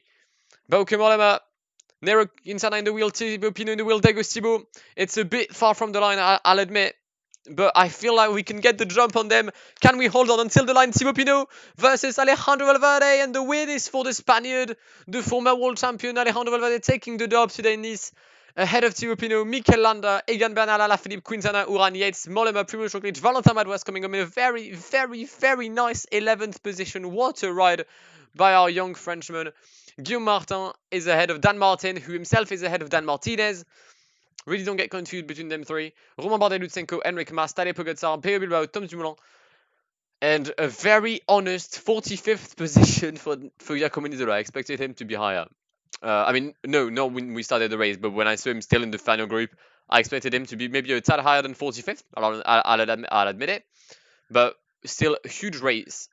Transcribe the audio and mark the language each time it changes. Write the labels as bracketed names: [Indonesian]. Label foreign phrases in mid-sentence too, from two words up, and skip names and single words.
[English] Bauke Mollema, Nero Quintana in the wheel, Thibaut Pinot in the wheel, there goes Thibaut. It's a bit far from the line, I'll admit. But I feel like we can get the jump on them. Can we hold on until the line? Thibaut Pinot versus Alejandro Valverde. And the win is for the Spaniard, the former world champion Alejandro Valverde, taking the dub today in Nice. Ahead of Thibaut Pinot, Mikel Landa, Egan Bernal, Alaphilippe, Quintana, Uran, Yates, Mollema, Primož Roglic, Valentin Madouas coming up in a very, very, very nice 11th position. What a ride by our young Frenchman. Guillaume Martin is ahead of Dan Martin, who himself is ahead of Dan Martinez. Really don't get confused between them three. Romain Bardet, Lutsenko, Enric Mas, Tadej Pogacar, Pello Bilbao, Tom Dumoulin. And a very honest 45th position for Giacomo Nizzolo. I expected him to be higher. I mean, no, not when we started the race, but when I saw him still in the final group, I expected him to be maybe a tad higher than 45th. I'll admit it. But still, a huge race.